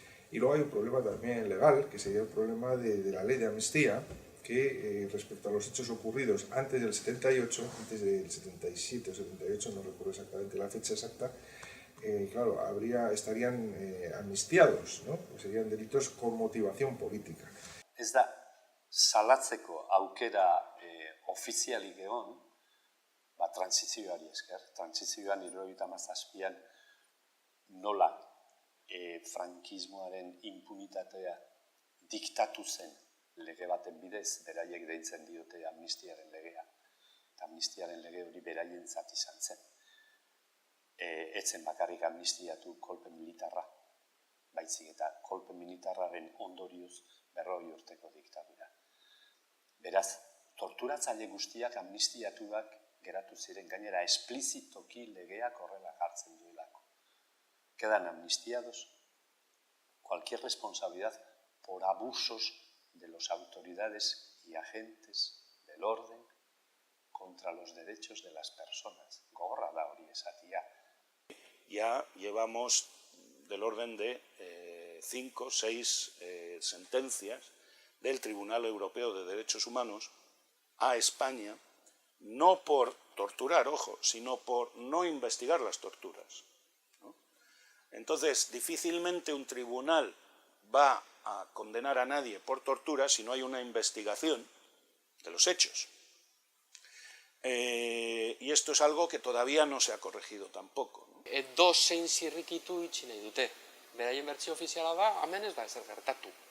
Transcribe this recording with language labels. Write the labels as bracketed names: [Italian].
[Spanish] Y luego hay un problema también legal, que sería el problema de la ley de amnistía, que respecto a los hechos ocurridos antes del 78, antes del 77 o 78, no recuerdo exactamente la fecha exacta, claro, estarían amnistiados, ¿no? Pues serían delitos con motivación política. [Basque] Ez da, salatzeko aukera ofizialik egon, transizioari esker. Transizioan 77an nola frankismoaren impunitatea diktatu zen lege baten bidez, beraiek deitzen diote amnistiaren legea. Eta amnistiaren lege hori beraientzat izan zen. Etzen bakarrik amnistiatu kolpe militarra, baizik eta kolpe militarraren ondorioz 40 urteko diktadura. Beraz, torturatzaile guztiak amnistiatuak geratu ziren, gainera esplizitoki legeak horrela jartzen duelako. [Spanish] Quedan amnistiados cualquier responsabilidad por abusos de las autoridades y agentes del orden contra los derechos de las personas. [Basque] Gogorra da hori esatia. [Spanish] Ya llevamos del orden de 5 o 6 sentencias del Tribunal Europeo de Derechos Humanos a España, no por torturar, ojo, sino por no investigar las torturas, ¿no? Entonces, difícilmente un tribunal va a condenar a nadie por tortura si no hay una investigación de los hechos. Y esto es algo que todavía no se ha corregido tampoco, ¿no? [Basque] Edozein zirrikitu itxi nahi dute. Beraien bertsio ofiziala da, hemen ez da ezer gertatu.